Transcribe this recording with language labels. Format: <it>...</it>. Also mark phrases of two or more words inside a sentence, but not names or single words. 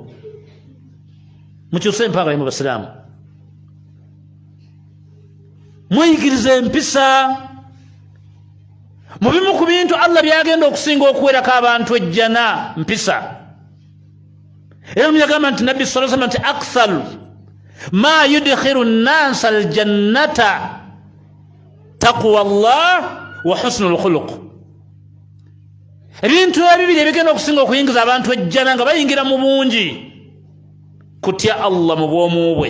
<lg>Mukyuse empanga mu basiraamu, mweyigiriza empisa mu bimu ku bintu Allah byagenda okusinga okuwerako abantu ejjana mpisa. Era myagamba nti Nabbi</lg> <ar>صلى الله عليه وسلم nti أكثر ما يدخل الناس الجنة تقوى الله وحسن الخلق.</ar> <lg>Ebintu ebibiri ebigenda okusinga okuyingiza abantu ejjana nga bayingira mu bungi, kutya Allah mu bwomu bwe.</lg>